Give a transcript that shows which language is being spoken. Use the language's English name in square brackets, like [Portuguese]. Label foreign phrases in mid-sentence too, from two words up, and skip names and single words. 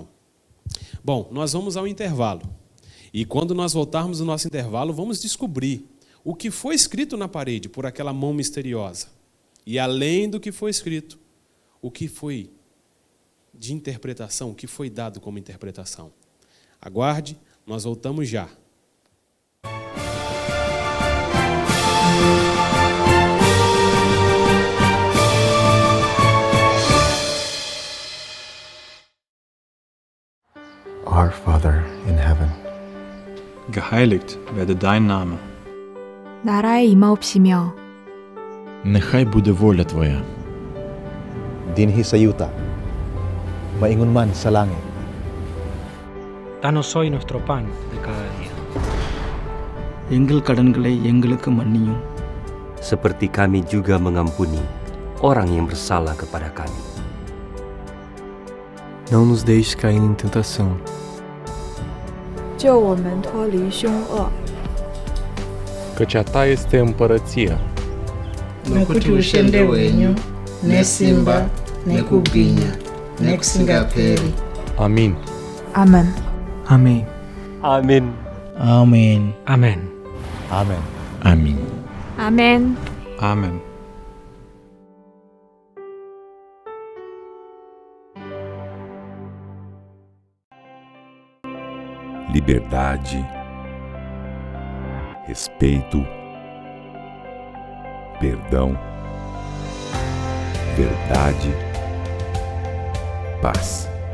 [Portuguese] Bom, nós vamos ao intervalo. E quando nós voltarmos do nosso intervalo, vamos descobrir o que foi escrito na parede por aquela mão misteriosa. E além do que foi escrito, o que foi de interpretação, o que foi dado como interpretação. Aguarde, nós voltamos já. [English] Our Father in heaven, [German] Geheiligt werde dein Name. [Korean] 나라의 임하옵시며 [Slovak] nechaj bude vôľa Tvoja, [Cebuano] dinhi sa yuta, maingon man sa langit. [Spanish] Danos hoy nuestro pan de cada día. [Tamil] எங்கள் கடன்களை எங்களுக்கு மன்னியும் [Indonesian] seperti kami juga mengampuni orang yang bersalah kepada kami. [Portuguese] Não nos deixes cair em tentação. [Chinese] 救我们脱离凶恶。 [Romanian] Căci a Ta este împărăția, [Shona] não kuti ushende wenyu, nesimba, nekubhinya, nekusingaperi. [Indonesian] Amin. [English] Amen. [Portuguese] Amém. [Filipino] Amin. [Spanish] Amén. Amén. [German] Amen. [Malay] Amin. [English] Amen. Amen. [Portuguese] Liberdade, respeito, perdão, verdade, paz.